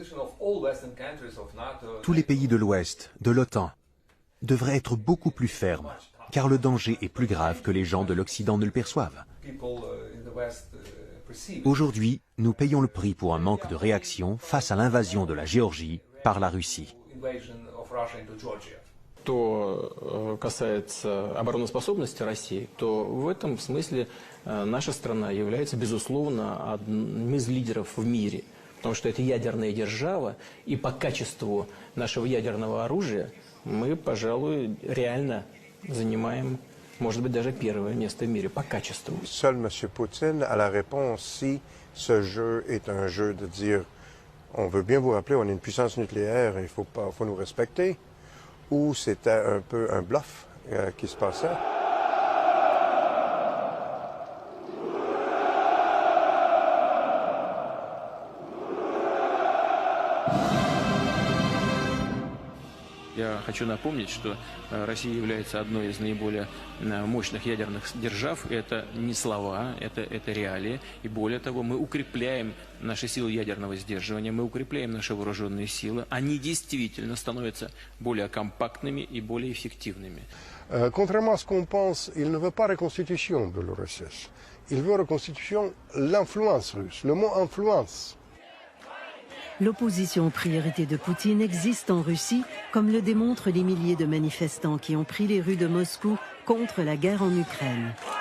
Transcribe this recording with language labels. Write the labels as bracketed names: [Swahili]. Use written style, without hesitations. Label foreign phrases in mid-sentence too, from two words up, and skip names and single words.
[French] Tous les pays de l'Ouest, de l'OTAN, devraient être beaucoup plus fermes, car le danger est plus grave que les gens de l'Occident ne le perçoivent. Aujourd'hui, nous payons le prix pour un manque de réaction face à l'invasion de la Géorgie par la Russie. [Russian] Что касается обороноспособности России, то в этом смысле наша страна является, безусловно, одним из лидеров в мире. Потому что это ядерная держава, и по качеству нашего ядерного оружия мы, пожалуй, реально занимаем, может быть, даже первое место в мире по качеству. [French] Seul M. Poutine a la réponse si ce jeu est un jeu de dire on veut bien vous rappeler, on est une puissance nucléaire et il faut nous respecter, ou c'était un peu un bluff qui se passait. [Russian] Я хочу напомнить, что Россия является одной из наиболее мощных ядерных держав. Это не слова, это реалии. И более того, мы укрепляем наши силы ядерного сдерживания, мы укрепляем наши вооруженные силы. Они действительно становятся более компактными и более эффективными. [French] Contrairement à ce qu'on pense, il ne veut pas reconstitution de l'URSS. Il veut reconstitution l'influence russe, le mot influence. L'opposition aux priorités de Poutine existe en Russie, comme le démontrent les milliers de manifestants qui ont pris les rues de Moscou contre la guerre en Ukraine.